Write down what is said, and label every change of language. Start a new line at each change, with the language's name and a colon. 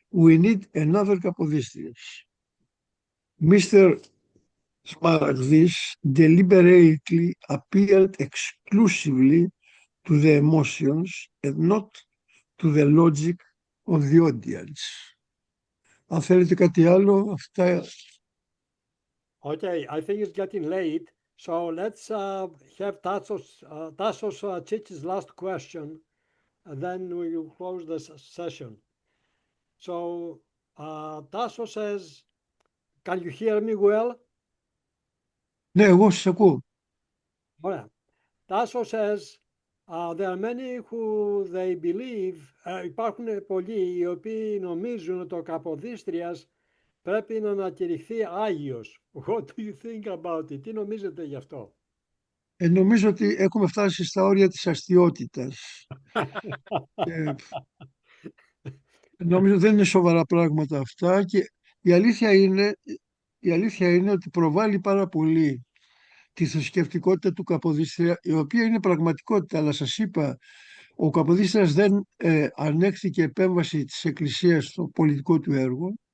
English: We need another Kapodistrias." Mr. Smaragdis deliberately appealed exclusively to the emotions and not to the logic of the audience.
Greek: Αν θέλετε κάτι άλλο, αυτά...
English: Okay, I think it's getting late, so let's have Tassos Chichi's last question, and then we will close this session. So, Tassos says, can you hear me well?
Greek: Ναι, εγώ σας ακούω. Ωραία. Tassos
English: says, there are many who they believe,
Greek: υπάρχουν πολλοί οι οποίοι νομίζουν ότι ο Καποδίστριας πρέπει να ανακηρυχθεί Άγιος.
English: What do you think about it?
Greek: Τι νομίζετε γι' αυτό? Νομίζω ότι έχουμε φτάσει στα όρια της αστειότητας. Νομίζω δεν είναι σοβαρά πράγματα αυτά και η αλήθεια είναι ότι προβάλλει πάρα πολύ τη θρησκευτικότητα του Καποδίστρια, η οποία είναι πραγματικότητα, αλλά σας είπα, ο Καποδίστριας δεν ανέχθηκε επέμβαση της Εκκλησίας στο πολιτικό του έργο.